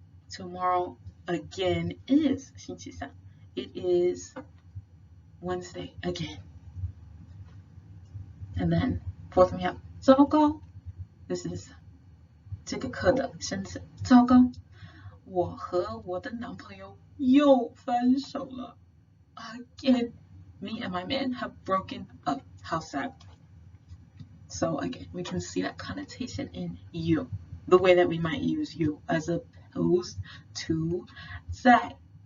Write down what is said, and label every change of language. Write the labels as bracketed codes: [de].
[en] Tomorrow again is 星期三. It is Wednesday again. And then, fourth one we have 糟糕. [zh] This is 这个课的生词。糟糕，我和我的男朋友又分手了。 [en] Again, me and my man have broken up. How sad. So again, we can see that connotation in you, the way that we might use you as opposed to 在.